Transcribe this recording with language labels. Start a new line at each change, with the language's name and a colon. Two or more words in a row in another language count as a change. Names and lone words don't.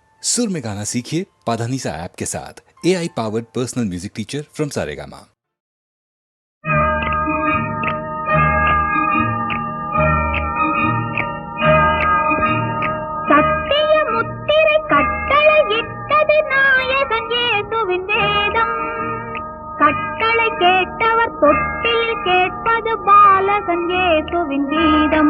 Hindi: सुर में गाना सीखिए पाधानीसा ऐप के साथ।
English: AI powered personal music teacher from
Hindi: सारेगामा।
Tamil: சத்திய முத்திரை கட்டளையிட்டது நாயகன் இயேசுவின் வேதம். கட்டளை கேட்டவர் தொட்டில் கேட்பது பாலகன் இயேசுவின் கீதம்.